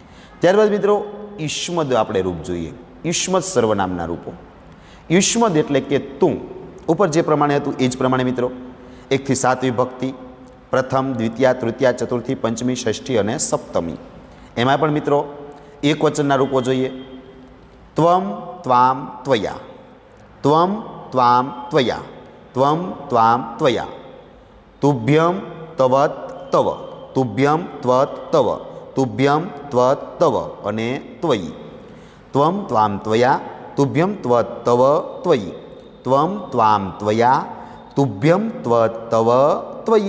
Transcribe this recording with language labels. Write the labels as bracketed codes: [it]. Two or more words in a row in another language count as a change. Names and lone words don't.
[gu] ત્યારબાદ મિત્રો યુષ્મદ આપણે રૂપ જોઈએ, યુષ્મદ સર્વનામના રૂપો. યુષ્મદ એટલે કે તું. ઉપર જે પ્રમાણે હતું એ જ પ્રમાણે મિત્રો 1 થી 7 વિભક્તિ, પ્રથમ, દ્વિતીયા, તૃતીયા, ચતુર્થી, પંચમી, ષષ્ઠી અને સપ્તમી. એમાં પણ મિત્રો એક વચનના રૂપો જોઈએ. [sa] ત્વમ ત્વામ ત્વયા, ત્વમ ત્વામ ત્વયા, ત્વમ ત્વામ ત્વયા, તુભ્યમ તવત તવ, તુભ્યમ ત્વત તવ, તુભ્યમ ત્વત તવ અને ત્વયી. ત્વમ ત્વામ ત્વયા, તુભ્યમ ત્વત તવ ત્વયી, ત્વમ ત્વામ ત્વયા, તુભ્યમ ત્વત તવ ત્વયી.